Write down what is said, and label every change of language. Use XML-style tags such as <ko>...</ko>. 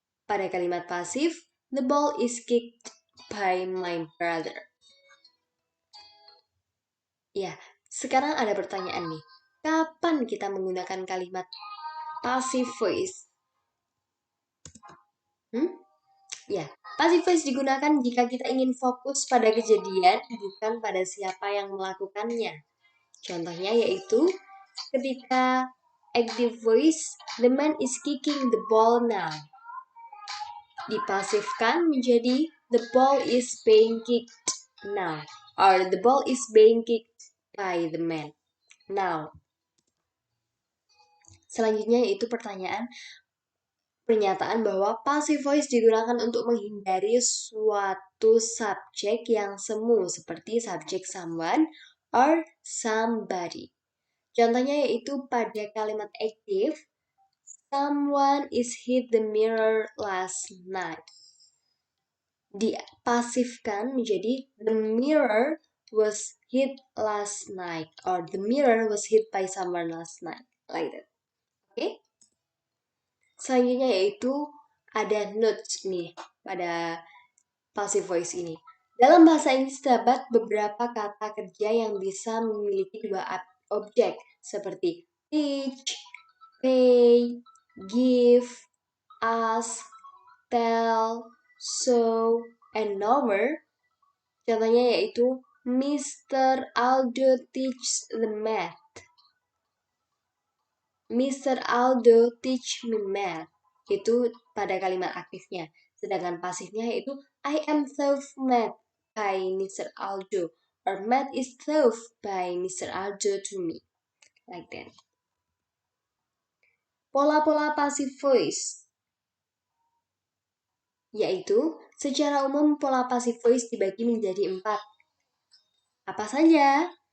<id>Pada kalimat pasif,</id> <en>the ball is kicked by my brother.</en> <id>Ya, sekarang ada pertanyaan nih. Kapan kita menggunakan kalimat passive voice? Ya, passive voice digunakan jika kita ingin fokus pada kejadian, bukan pada siapa yang melakukannya. Contohnya yaitu ketika</id> <en>active voice, the man is kicking the ball now.</en> <id>Dipasifkan menjadi</id> <en>the ball is being kicked now, or the ball is being kicked by the man now.</en> <id>Selanjutnya yaitu pernyataan bahwa passive voice digunakan untuk menghindari suatu subjek yang semu seperti subjek someone or somebody. Contohnya yaitu pada kalimat</id> <en>active, someone is hit the mirror last night.</en> <id>Dipasifkan menjadi</id> <en>the mirror was hit last night, or the mirror was hit by someone last night, like that.</en> <id>Oke? Selanjutnya yaitu ada notes nih pada passive voice ini. Dalam bahasa Inggris terdapat beberapa kata kerja yang bisa memiliki dua objek seperti teach, pay, give, ask, tell, show, and number.</id> <en>Contohnya yaitu Mr. Aldo teach the math. Mr. Aldo teach me math.</en> <id>Itu pada kalimat aktifnya. Sedangkan pasifnya yaitu</id> <en>I am taught math by Mr. Aldo, or math is taught by Mr. Aldo to me. Like that.</en> <id>Pola-pola passive voice, yaitu secara umum pola passive voice dibagi menjadi 4. Apa saja?</id>